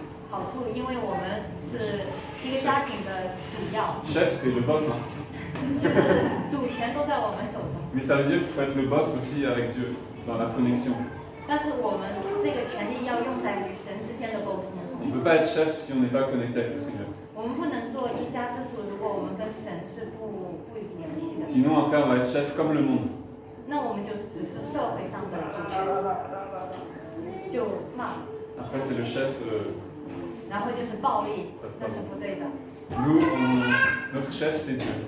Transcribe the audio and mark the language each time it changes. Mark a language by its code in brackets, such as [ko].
[zh] 好处，因为我们是一个家庭的主要， [fr] Chef, c'est le boss. Hein. [zh] 就是主权都在我们手中。 [fr] Mais ça veut dire qu'il faut être le boss aussi avec Dieu, dans la connexion. [zh] 但是我们这个权利要用在与神之间的沟通。 [fr] On ne peut pas être chef si on n'est pas connecté avec le Seigneur. [zh] 我们不能做一家之主，如果我们跟神是不联系的。 [fr] Sinon, après, on va être chef comme le monde. [zh] 那我们就是只是社会上的主权，就骂， [fr] Après, c'est le chef. [zh] 然后就是暴力，那是不对的。 [fr] Nous, notre chef, c'est Dieu.